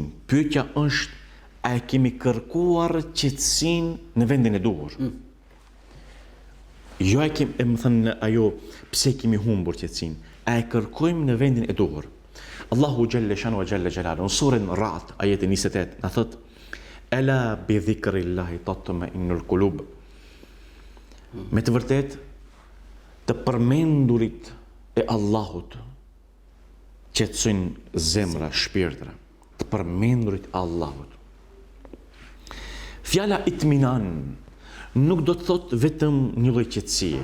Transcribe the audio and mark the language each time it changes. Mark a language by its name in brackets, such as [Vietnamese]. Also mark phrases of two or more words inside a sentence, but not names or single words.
[Albanian] Pyetja është, a e kemi kërkuar qetësinë në vendin e duhur? Jo e kemi, më thënë ajo, pse kemi humbur qetësinë, a e kërkojmë në vendin e duhur? Allahu [Arabic] جل شأنه وجل جلاله, [Albanian] në surën Ra'd, ajetin 28, na thot: [Arabic] ألا بذكر الله تطمئن القلوب. [Albanian] Me të vërtet, të përmendurit e Allahut qetësojnë zemra, shpirtra. Të përmendurit Allahut. Fjala itminan nuk do të thot vetëm një lloj qetësie.